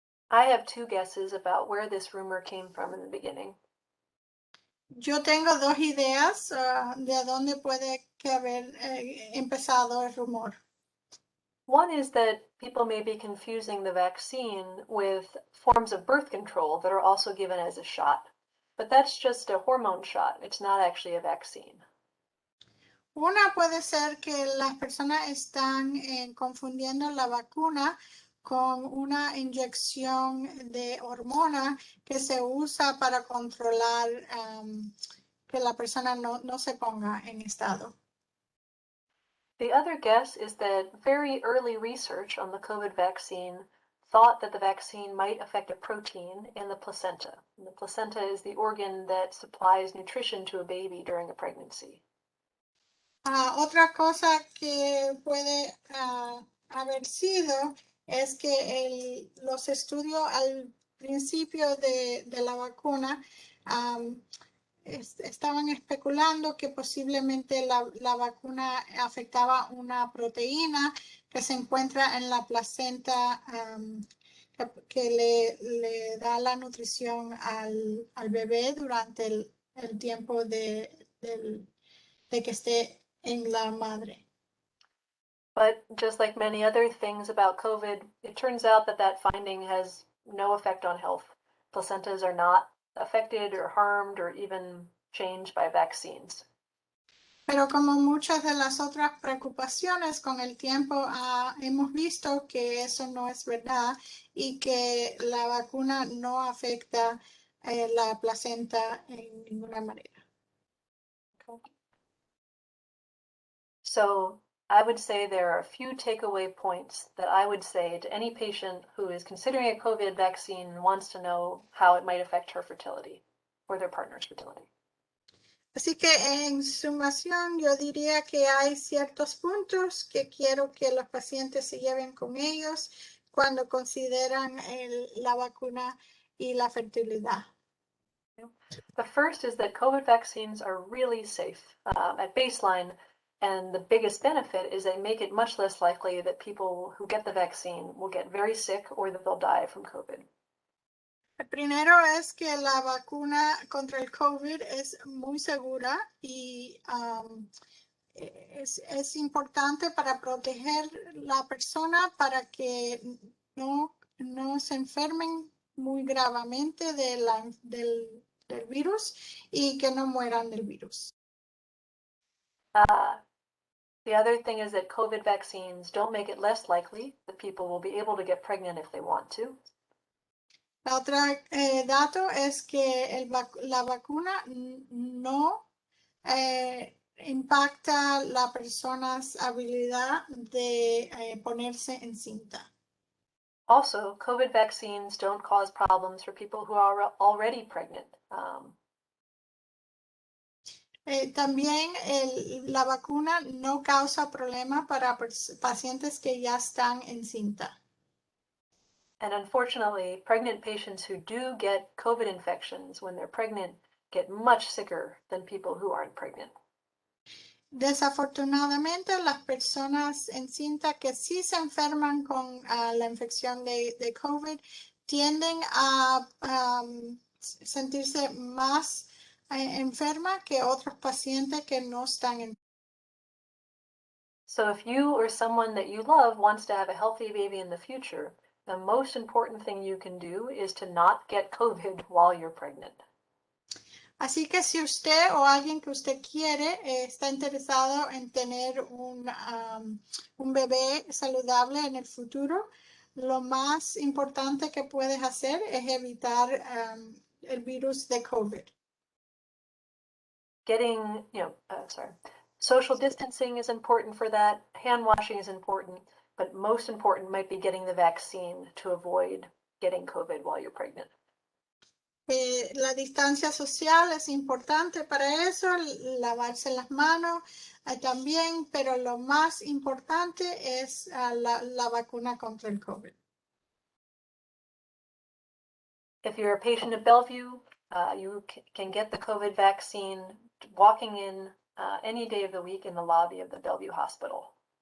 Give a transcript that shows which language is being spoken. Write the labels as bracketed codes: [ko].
[en] I have two guesses about where this rumor came from in the beginning. [es] Yo tengo dos ideas de dónde puede que haber empezado el rumor. [en] One is that people may be confusing the vaccine with forms of birth control that are also given as a shot. But that's just a hormone shot. It's not actually a vaccine. [es] Una puede ser que las personas están confundiendo la vacuna con una inyección de hormona que se usa para controlar que la persona no se ponga en estado. [en] The other guess is that very early research on the COVID vaccine thought that the vaccine might affect a protein in the placenta. And the placenta is the organ that supplies nutrition to a baby during a pregnancy. [es] Otra cosa que puede haber sido es que los estudios al principio de la vacuna estaban especulando que posiblemente la vacuna afectaba una proteína que se encuentra en la placenta que le da la nutrición al bebé durante el tiempo de que esté en la madre. [en] But just like many other things about COVID, it turns out that that finding has no effect on health. Placentas are not affected or harmed or even changed by vaccines. [es] Pero como muchas de las otras preocupaciones, con el tiempo hemos visto que eso no es verdad y que la vacuna no afecta la placenta en ninguna manera. [en] Okay. So I would say there are a few takeaway points that I would say to any patient who is considering a COVID vaccine and wants to know how it might affect her fertility or their partner's fertility. [es] Así que en sumación, yo diría que hay ciertos puntos que quiero que los pacientes se lleven con ellos cuando consideran la vacuna y la fertilidad. [en] The first is that COVID vaccines are really safe at baseline, and the biggest benefit is they make it much less likely that people who get the vaccine will get very sick or that they'll die from COVID. [es] El primero es que la vacuna contra el COVID es muy segura y es importante para proteger la persona para que no se enfermen muy gravemente del virus y que no mueran del virus. [en] The other thing is that COVID vaccines don't make it less likely that people will be able to get pregnant if they want to. [es] La otra dato es que la vacuna no impacta la personas habilidad de ponerse encinta. [en] Also, COVID vaccines don't cause problems for people who are already pregnant. [es] También la vacuna no causa problema para pacientes que ya están encinta. [en] And unfortunately, pregnant patients who do get COVID infections when they're pregnant get much sicker than people who aren't pregnant. [es] Desafortunadamente, las personas encinta que sí se enferman con la infección de COVID tienden a sentirse más enferma que otros pacientes que no están enfermos. [en] So if you or someone that you love wants to have a healthy baby in the future, the most important thing you can do is to not get COVID while you're pregnant. [es] Así que si usted o alguien que usted quiere está interesado en tener un bebé saludable en el futuro, lo más importante que puedes hacer es evitar el virus de COVID. [en] Getting, social distancing is important for that. Hand washing is important, but most important might be getting the vaccine to avoid getting COVID while you're pregnant. [es] La distancia social es importante para eso, lavarse las manos también, pero lo más importante es la vacuna contra el COVID. [en] If you're a patient at Bellevue, you can get the COVID vaccine walking in any day of the week in the lobby of the Bellevue Hospital.